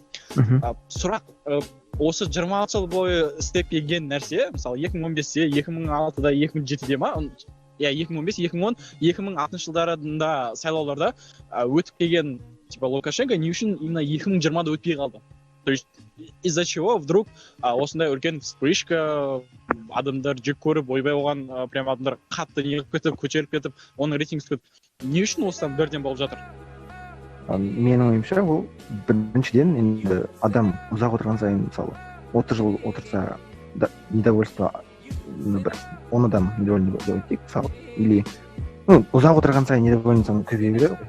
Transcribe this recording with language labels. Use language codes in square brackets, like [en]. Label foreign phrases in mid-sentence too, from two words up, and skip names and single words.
[kk] Сұрақ, осы 20 жыл бойы істеп келген нәрсе, мысалы 2015-те, 2006-да, 2007-де ма, 2015, 2010, 2006 жылдарында сайлауларда өтіп келген типа Лукашенко не үшін именно 2020-да өтпей қалды? [ru] То есть из-за чего вдруг [kk] осындай үлкен вспышка, адамдар жек көріп, ойбай оған прям адамдар қатты неғып кетіп, көтеріп кетіп, оның рейтингісі кетіп, не үшін осыдан бірден болып жатыр? Менің ойымша, ол біріншіден енді адам ұзақ отырған сайын, мысалы 30 жыл отырса недовольство бір 10 адам недовольны болып мысалы, или ұзақ отырған сайын недовольный көбейе береді ғой.